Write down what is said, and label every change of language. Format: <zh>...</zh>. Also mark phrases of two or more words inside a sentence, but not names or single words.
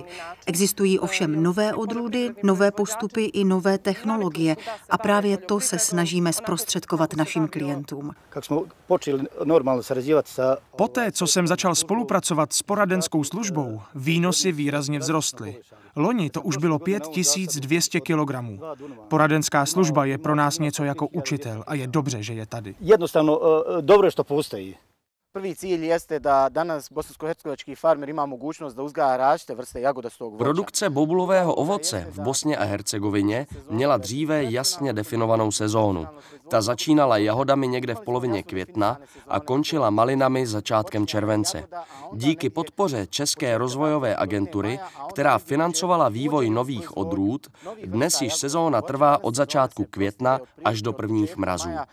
<cs>Existují ovšem nové odrůdy, nové postupy i nové technologie a právě to se snažíme zprostředkovat našim klientům. Poté, co jsem začal spolupracovat s poradenskou službou, výnosy výrazně vzrostly. Loni to už bylo 5200 kilogramů. Poradenská služba je pro nás něco jako učitel a je dobře, že je tady.</cs> <bs>Jednostavno, dobro što postoji. Prvi cilj jeste da danas bosansko-hercegovački farmer ima mogućnost da uzgaja različite vrste jagodastog voća.</bs> <cs>Produkce bobulového ovoce v Bosně a Hercegovině měla dříve jasně definovanou sezónu. Ta začínala jahodami někde v polovině května a končila malinami začátkem července. Díky podpoře České rozvojové agentury, která financovala vývoj nových odrůd, dnes již sezóna trvá od začátku května až do prvních mrazů.</cs>